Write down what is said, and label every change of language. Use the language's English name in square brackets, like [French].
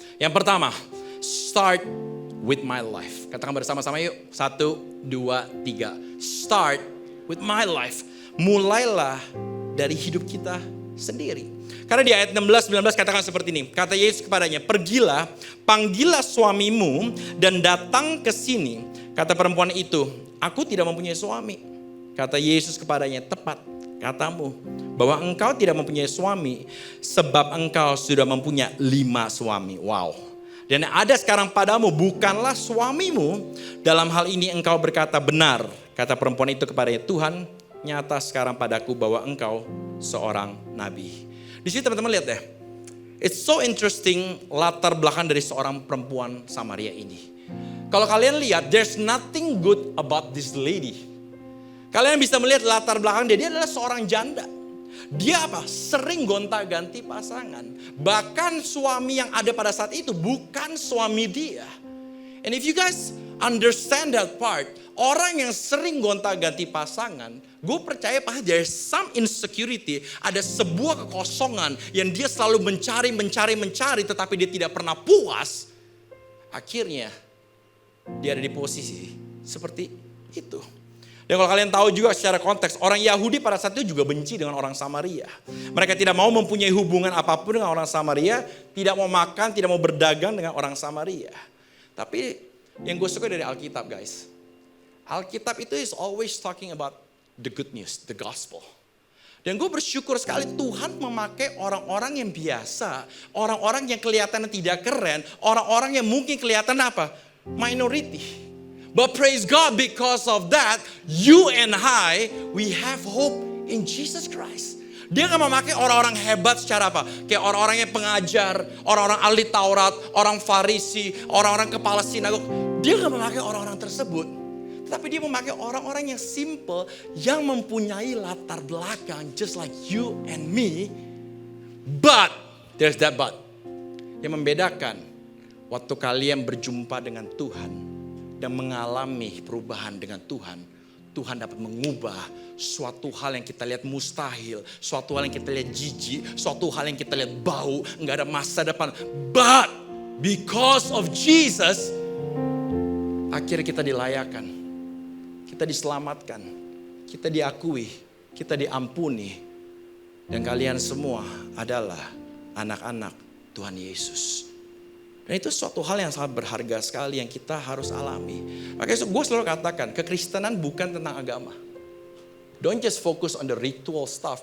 [Indonesian] Yang pertama, [English] start with my life. [Indonesian] Katakan bersama-sama yuk. 1, 2, 3. [English] Start with my life. [Indonesian] Mulailah dari hidup kita sendiri. Karena di ayat 16-19 katakan seperti ini. Kata Yesus kepadanya, pergilah, panggillah suamimu dan datang ke sini. Kata perempuan itu, aku tidak mempunyai suami. Kata Yesus kepadanya, tepat katamu bahwa engkau tidak mempunyai suami sebab engkau sudah mempunyai 5 suami. Wow. Dan yang ada sekarang padamu bukanlah suamimu. Dalam hal ini engkau berkata benar. Kata perempuan itu kepadanya, Tuhan nyata sekarang padaku bahwa engkau seorang nabi. Di sini teman-teman lihat deh. [English] It's so interesting [Indonesian] latar belakang dari seorang perempuan Samaria ini. Kalau kalian lihat, [English] there's nothing good about this lady. [Indonesian] Kalian bisa melihat latar belakang dia adalah seorang janda. Dia apa? Sering gonta-ganti pasangan. Bahkan suami yang ada pada saat itu bukan suami dia. [English] And if you guys understand that part, [Indonesian] orang yang sering gonta-ganti pasangan, gue percaya pasti [English] there's some insecurity, [Indonesian] ada sebuah kekosongan yang dia selalu mencari, tetapi dia tidak pernah puas. Akhirnya dia ada di posisi seperti itu. Dan kalau kalian tahu juga secara konteks, orang Yahudi pada saat itu juga benci dengan orang Samaria. Mereka tidak mau mempunyai hubungan apapun dengan orang Samaria, tidak mau makan, tidak mau berdagang dengan orang Samaria. Tapi yang gue suka dari Alkitab guys, Alkitab itu [English] is always talking about the good news, the gospel. [Indonesian] Dan gue bersyukur sekali Tuhan memakai orang-orang yang biasa, orang-orang yang kelihatannya tidak keren, orang-orang yang mungkin kelihatan apa? [English] Minority. But praise God, because of that, you and I, we have hope in Jesus Christ. [Indonesian] Dia gak memakai orang-orang hebat secara apa? Kayak orang-orang yang pengajar, orang-orang ahli Taurat, orang Farisi, orang-orang kepala sinagog. Dia gak memakai orang-orang tersebut. Tetapi dia memakai orang-orang yang simple, yang mempunyai latar belakang [English] just like you and me. But, there's that but. [Indonesian] Yang membedakan waktu kalian berjumpa dengan Tuhan dan mengalami perubahan dengan Tuhan, Tuhan dapat mengubah suatu hal yang kita lihat mustahil, suatu hal yang kita lihat jijik, suatu hal yang kita lihat bau, nggak ada masa depan. [English] But because of Jesus, [Indonesian] akhirnya kita dilayakan, kita diselamatkan, kita diakui, kita diampuni, dan kalian semua adalah anak-anak Tuhan Yesus. Dan itu suatu hal yang sangat berharga sekali yang kita harus alami. Makanya gue selalu katakan, kekristenan bukan tentang agama. [English] Don't just focus on the ritual stuff.